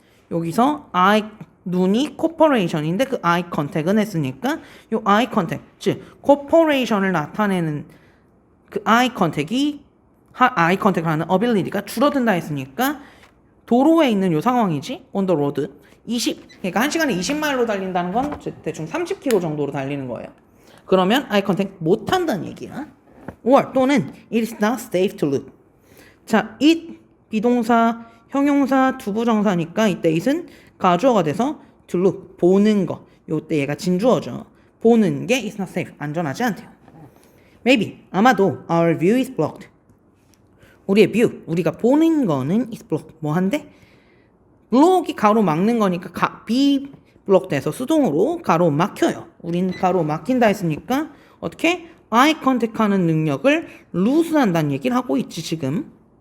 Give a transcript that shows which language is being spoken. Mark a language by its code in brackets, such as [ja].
[ko] 여기서 눈이 corporation인데 그 eye contact은 했으니까 이 eye contact, 즉 corporation을 나타내는 그 eye contact을 하는 ability가 줄어든다 했으니까 도로에 있는 요 상황이지. [en] on the road. [ko] 그러니까 1시간에 20마일로 달린다는 건 대충 30km 정도로 달리는 거예요. 그러면 eye contact 못 한다는 얘기야. [en] or [ko] 또는 [en] it is not safe to look. [ko] 자, it 비동사, 형용사, 두부정사니까 이때 it은 가주어가 돼서 [en] to look [ko] 보는 거. 요때 얘가 진주어죠. 보는 게 [en] is not safe [ko] 안전하지 않대요. [en] Maybe [ko] 아마도 [en] our view is blocked. [ko] 우리의 view 우리가 보는 거는 [en] is blocked [ko] 뭐 한데? 블록이 가로 막는 거니까 be blocked 돼서 수동으로 가로 막혀요. 우린 가로 막힌다 했으니까 어떻게? eye contact 하는 능력을 lose 한다는 얘기를 하고 있지 지금.